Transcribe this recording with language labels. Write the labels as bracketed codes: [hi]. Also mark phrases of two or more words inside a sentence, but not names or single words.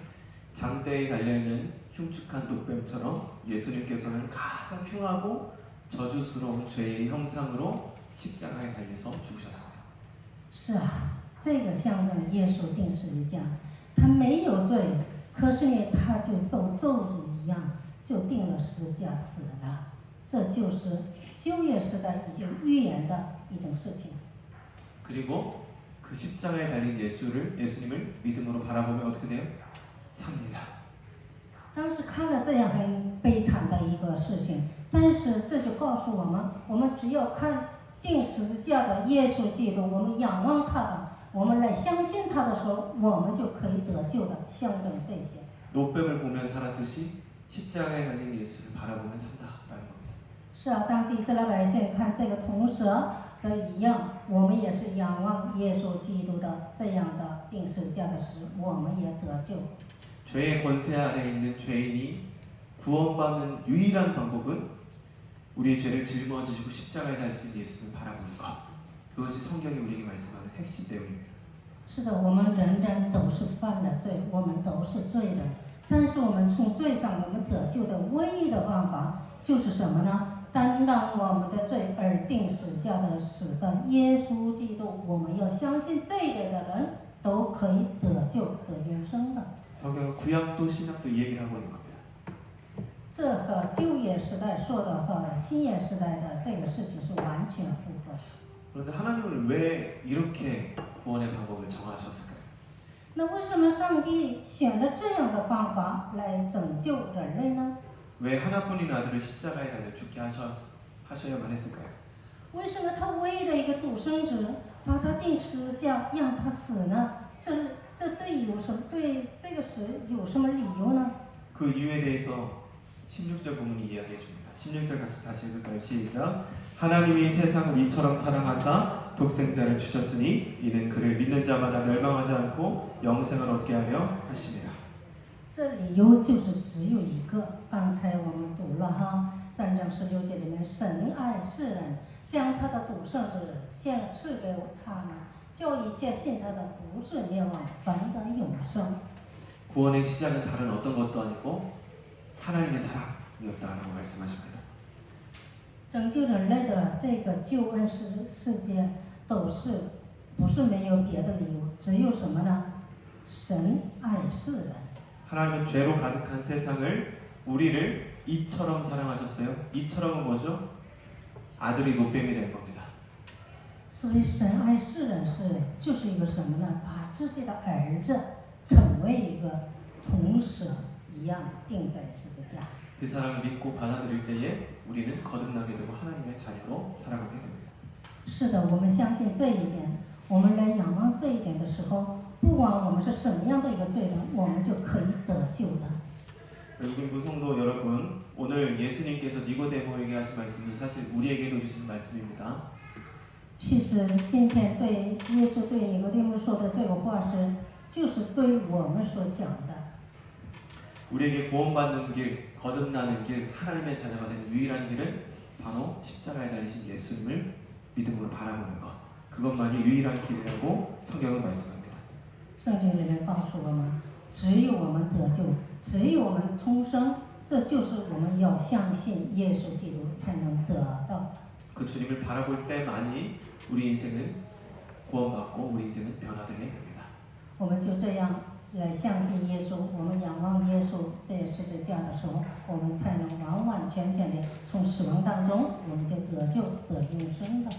[ko] 장대에 달려있는 흉측한 노뱀처럼 예수님께서는 가장 흉하고 저주스러운 죄의 형상으로 십자가에 달려서 죽으셨습니다. [zh] 是啊，这个象征耶稣钉十字架，他没有罪，可是呢，他就受咒诅一样，就钉了十字架死了。这就是旧约时代已经预言的一种事情。 [ko] 그리고 그 십자가에 달린 예수님을 믿음으로 바라보면 어떻게 돼요? 삽니다. [zh] 当时看了这样很悲惨的一个事情，但是这就告诉我们，我们只要看钉十字架的耶稣基督，我们仰望他的，我们来相信他的时候，我们就可以得救的。象征这些。 [ko] 노뱀을 보면 살았듯이 십자가에 달린 예수를 바라보면 산다라는 겁니다. [zh] 是啊，当时以色列百姓看这个铜蛇的一样，我们也是仰望耶稣基督的这样的钉十字架的时，我们也得救。 [ko] 죄의 권세 아래 있는 죄인이 구원받는 유일한 방법은 우리의 죄를 짊어지시고 십자가에 달리신 예수님을 바라보는 것. 그것이 성경이 우리에게 말씀하는 핵심 내용입니다. [zh] 是的，我们人人都是犯了罪，我们都是罪人。但是我们从罪上我们得救的唯一的方法就是什么呢？担当我们的罪而钉十字架的死的耶稣基督，我们要相信这一点的人都可以得救得永生的。 [ko] 성경은 구약도 신약도 이 얘기를 하고 있는 겁니다. [zh] 这和旧约时代说的和新约时代的这个事情是完全符合的。 [ko] 그런데 하나님은 왜 이렇게 구원의 방법을 정하셨을까요? [zh] 那为什么上帝选了这样的方法来拯救人类呢？ [ko] 왜 하나뿐인 아들을 십자가에 달려 죽게 하셔야만 했을까요? [zh] 为什么他唯一的一个独生子把他钉十字架让他死呢？这对这个死有什么理由呢？ [ko] 그 이유에 대해서 16절 부분이 이야기해 줍니다. 16절 같이 다시 읽을까요? 시작. 하나님이 세상을 이처럼 사랑하사 독생자를 주셨으니 이는 그를 믿는 자마다 멸망하지 않고 영생을 얻게 하려 하심이라. [zh] 这理由就是只有一个，刚才我们读了哈，3章16节里面，神爱世人，将他的独生子献赐给他们，叫一切信他的不至灭亡，反得永生。 [ko] 구원의 시작은 다른 어떤 것도 아니고 하나님의 사랑이었다라고 말씀하십니다. [zh] 拯救人类的这个救恩世界不是没有别的理由，只有什么呢？神爱世人。 [ko] 하나님은 죄로 가득한 세상을 우리를 이처럼 사랑하셨어요. 이처럼은 뭐죠? 아들이 노뱀이 된 겁니다. [zh] 所以神爱世人就是一个什么呢？把自己的儿子成为一个铜蛇一样钉在十字架。 [ko] 그 사랑을 믿고 받아들일 때에 우리는 거듭나게 되고 하나님의 자녀로 살아가게 됩니다. [zh] 是的，我们相信这一点，我们来仰望这一点的时候，不管我们是什么样的一个罪人，我们就可以得救的。 [ko] 여러분 무성도 여러분, 오늘 예수님께서 니고데모에게 하신 말씀은 사실 우리에게도 주신 말씀입니다. [zh] 其实今天对耶稣对尼哥底母说的这个话就是对我们所讲的。 [ko] 우리에게 구원받는 길, 거듭나는 길, 하나님의 자녀가 되는 유일한 길은 바로 십자가에 달리신 예수님을 믿음으로 바라보는 것. 그것만이 유일한 길이라고 성경은 말씀합니다. [zh] 圣经里面告诉我们，只有我们得救，只有我们重生，这就是我们要相信耶稣基督才能得到的。 [ko] 그 주님을 바라볼 때만이 우리 인생은 구원받고 우리 인생은 변화되게 됩니다. [zh] 我们就这样来相信耶稣，我们仰望耶稣在十字架的时候，我们才能完完全全的从死亡当中，我们就得救得永生的。